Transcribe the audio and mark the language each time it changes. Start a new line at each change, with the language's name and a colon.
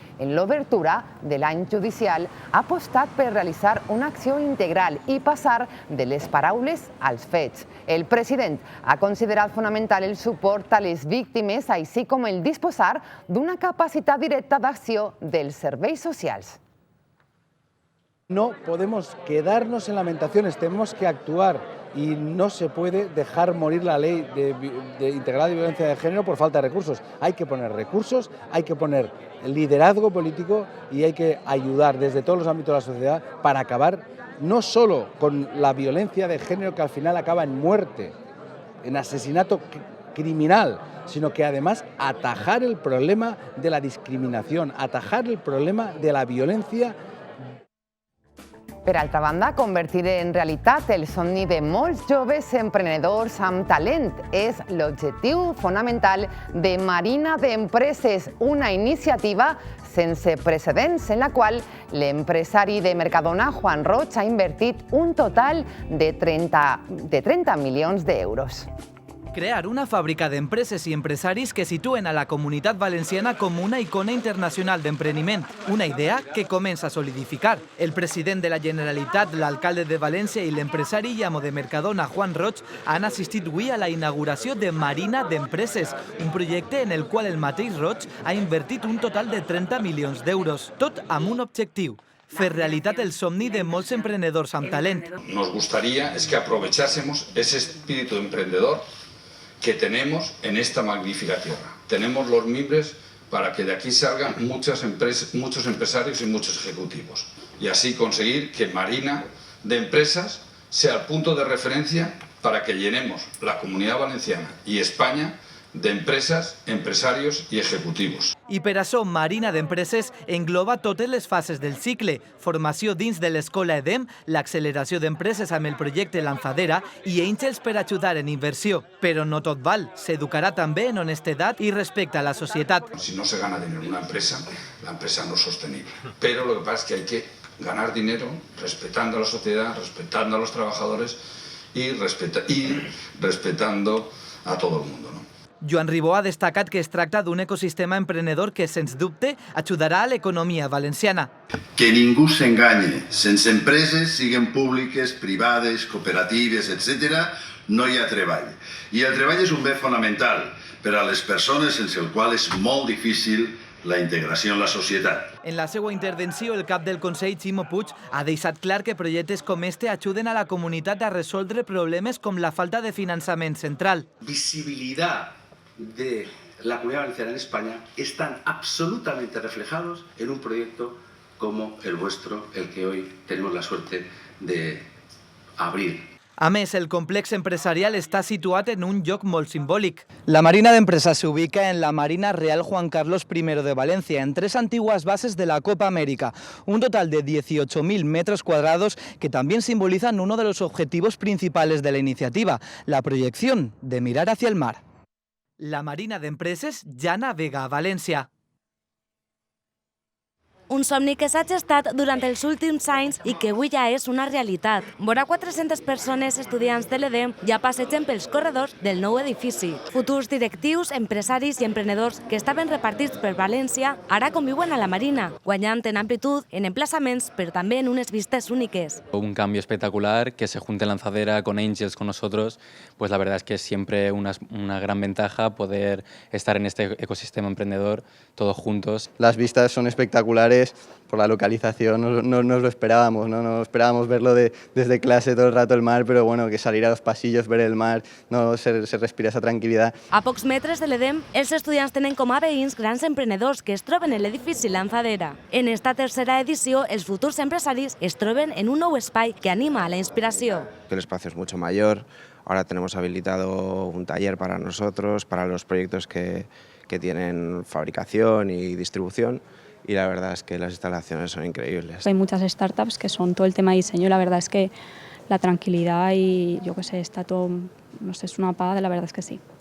Catalan: En l'obertura de l'any judicial ha apostat per realitzar una acció integral i passar de les paraules als fets. El president ha considerat fonamental el suport a les víctimes, així com el disposar d'una capacitat directa d'acció dels serveis socials.
Spanish: No podemos quedarnos en lamentaciones, tenemos que actuar y no se puede dejar morir la ley de integral de violencia de género por falta de recursos. Hay que poner recursos, hay que poner liderazgo político y hay que ayudar desde todos los ámbitos de la sociedad para acabar no solo con la violencia de género que al final acaba en muerte, en asesinato criminal, sino que además atajar el problema de la discriminación, atajar el problema de la violencia.
Catalan: Per altra banda, convertir en realitat el somni de molts joves emprenedors amb talent és l'objectiu fonamental de Marina d'Empreses, una iniciativa sense precedents en la qual l'empresari de Mercadona, Juan Roig, ha invertit un total de 30 milions d'euros. Crear una fàbrica d'empreses i empresaris que situen a la Comunitat Valenciana com una icona internacional d'empreniment, una idea que comença a solidificar. El president de la Generalitat, l'alcalde de València i l'empresari i amo de Mercadona, Juan Roig, han assistit avui a la inauguració de Marina d'Empreses, un projecte en el qual el mateix Roig ha invertit un total de 30 milions d'euros, tot amb un objectiu: fer realitat el somni de molts emprenedors amb talent.
Spanish: Nos gustaría es que aprovechásemos ese espíritu emprendedor que tenemos en esta magnífica tierra. Tenemos los mimbres para que de aquí salgan muchos empresarios y muchos ejecutivos. Y así conseguir que Marina de Empresas sea el punto de referencia para que llenemos la Comunidad Valenciana y España de empresas, empresarios
Catalan: i executius. I per això Marina d'Empreses engloba totes les fases del cicle, formació dins de l'Escola EDEM, l'acceleració d'empreses amb el projecte Lanzadera i Angels per ajudar en inversió. Però no tot val, s'educarà també en honestedat i respecte a la societat.
Spanish: Si no se gana dinero en una empresa, la empresa no es sostenible. Pero lo que pasa es que hay que ganar dinero respetando a la sociedad, respetando a los trabajadores y respetando a todo el mundo, ¿no?
Catalan: Joan Ribó ha destacat que es tracta d'un ecosistema emprenedor que, sens dubte, ajudarà a l'economia valenciana. Que ningú s'enganye. Sense empreses, siguen públiques, privades, cooperatives, etc., no hi ha treball. I el treball és un bé fonamental per a les persones sense el qual és molt difícil la integració en la societat. En la seva intervenció, el cap del Consell, Ximo Puig, ha deixat clar que projectes com este ajuden a la comunitat a resoldre problemes com la falta de finançament central.
Spanish: Visibilidad de la Comunidad Valenciana en España están absolutamente reflejados en un proyecto como el vuestro, el que hoy tenemos la suerte de abrir.
Catalan: A més, el complex empresarial està situat en un lloc molt simbòlic.
Spanish: La Marina d'Empresa se ubica en la Marina Real Juan Carlos I de Valencia, en 3 antiguas bases de la Copa América, un total de 18.000 metros cuadrados que también simbolizan uno de los objetivos principales de la iniciativa, la proyección de mirar hacia el mar.
Catalan: La Marina d'Empreses ja navega a València. Un somni que s'ha gestat durant els últims anys i que avui ja és una realitat. Vora 400 persones, estudiants de l'EDEM, ja passegen pels corredors del nou edifici. Futurs directius, empresaris i emprenedors que estaven repartits per València ara conviuen a la Marina, guanyant en amplitud, en emplaçaments, però també en unes vistes úniques.
Spanish: Un cambio espectacular, que se junte Lanzadera con Angels, con nosotros, pues la verdad es que es siempre una gran ventaja poder estar en este ecosistema emprendedor todos juntos. Las vistas son espectaculares. Por la localización no nos lo esperábamos, no esperábamos verlo desde clase todo el rato el mar, pero bueno, que salir a los pasillos, ver el mar, no se respira esa tranquil·litat.
Catalan: A pocs metres de l'EDEM, els estudiants tenen com a veïns grans emprenedors que es troben en l'edifici Lanzadera.
Spanish: En esta
Catalan: tercera edició, els futurs empresaris es troben en un nou espai que anima a la inspiració.
Spanish: El espacio es mucho mayor, ahora tenemos habilitado un taller para nosotros, para los proyectos que tienen fabricación y distribución. Y la verdad es que las instalaciones son increíbles. Hay muchas startups que son todo el tema de diseño, la verdad es que la tranquilidad y yo qué sé, está todo, no sé, es una paga, la verdad es que sí.